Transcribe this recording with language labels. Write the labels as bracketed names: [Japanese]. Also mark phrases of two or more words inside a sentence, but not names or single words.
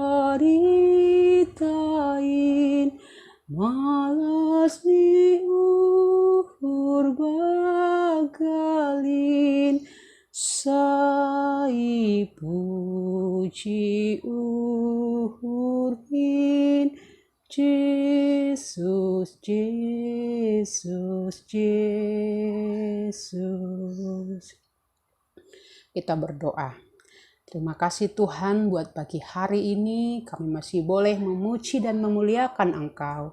[Batak Simalungun] baritain malas ni uhur bagalin sai puji uhurhin Yesus Yesus Yesus. [Indonesian] Kita berdoa. Terima kasih Tuhan buat pagi hari ini kami masih boleh memuji dan memuliakan Engkau.